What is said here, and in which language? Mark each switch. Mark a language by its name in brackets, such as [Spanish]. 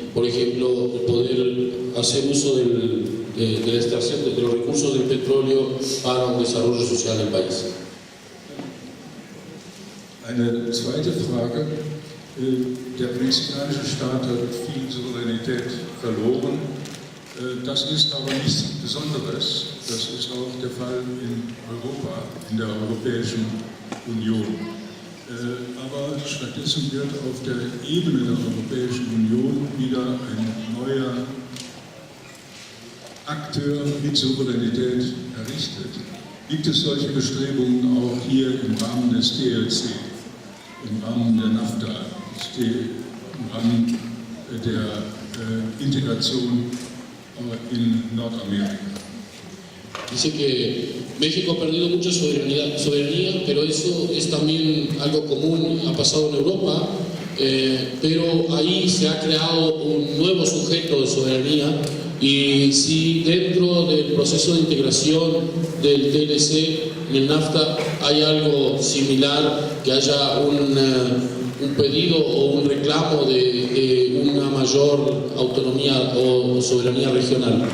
[Spanish] Por ejemplo, poder hacer uso de la extracción de los recursos del petróleo para un desarrollo social del país. [German] Eine zweite Frage. Der mexikanische Staat hat viel Souveränität verloren. Das ist aber nichts Besonderes. Das ist auch der Fall in Europa, in der Europäischen Union. Aber stattdessen wird auf der Ebene der Europäischen Union wieder ein neuer Akteur mit Souveränität errichtet. Gibt es solche Bestrebungen auch hier im Rahmen des TLC, im Rahmen der NAFTA, im Rahmen der Integration in Nordamerika? [Spanish] Dice que México ha perdido mucha soberanía, pero eso es también algo común, ha pasado en Europa, pero ahí se ha creado un nuevo sujeto de soberanía, y si dentro del proceso de integración del TLC, en el NAFTA, hay algo similar, que haya un pedido o un reclamo de una mayor autonomía o soberanía regional.